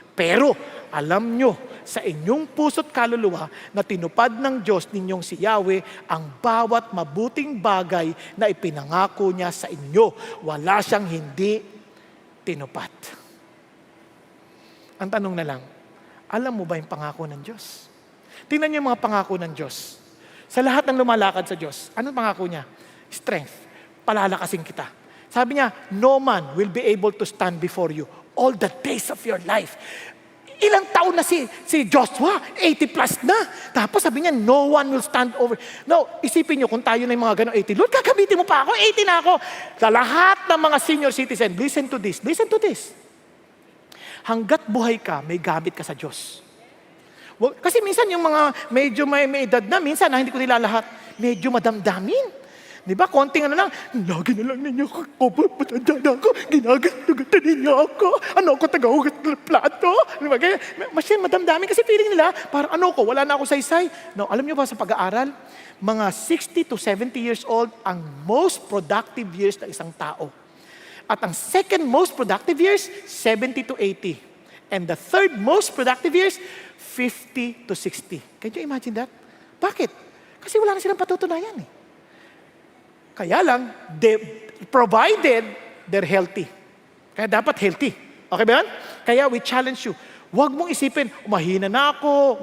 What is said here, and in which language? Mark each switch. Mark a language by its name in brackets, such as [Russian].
[Filipino] Pero, alam nyo, sa inyong puso't kaluluwa na tinupad ng Diyos ninyong si Yahweh ang bawat mabuting bagay na ipinangako niya sa inyo. Wala siyang hindi tinupad. Ang tanong na lang, alam mo ba yung pangako ng Diyos? Tingnan niyo yung mga pangako ng Diyos. Sa lahat ng lumalakad sa Diyos, anong pangako niya? Strength. Palalakasin kita. Sabi niya, [English] no man will be able to stand before you all the days of your life. [Filipino] Ilang taon na si Joshua? 80 plus na. Tapos sabi niya, [English] no one will stand over. [Filipino] No, isipin niyo kung tayo na yung mga ganong 80. Lord, kakabitin mo pa ako, 80 na ako. Sa lahat ng mga senior citizen, [English] listen to this. Listen to this. [Filipino] Hanggat buhay ka, may gamit ka sa Diyos. Well, kasi minsan yung mga medyo may edad na, minsan hindi ko nila lahat, medyo madamdamin. Di ba? Konting lang, lagi na lang ninyo ako, matanda na ako, ginagatan ninyo ako, ako tagahugat ng plato. Di ba? Masyadong madamdamin kasi feeling nila, parang wala na ako saysay. No, alam niyo ba sa pag-aaral, mga 60 to 70 years old ang [English] most productive years [Filipino] ng isang tao. At ang [English] second most productive years, [Filipino] 70 to 80. [English] And the third most productive years, 50 to 60. Can you imagine that? [Filipino] Bakit? Kasi wala na silang patutunayan eh. Kaya lang, [English] provided they're healthy. [Filipino] Kaya dapat healthy. Okay ba yan? Kaya [English] we challenge you. [Filipino] Huwag mong isipin, mahina na ako.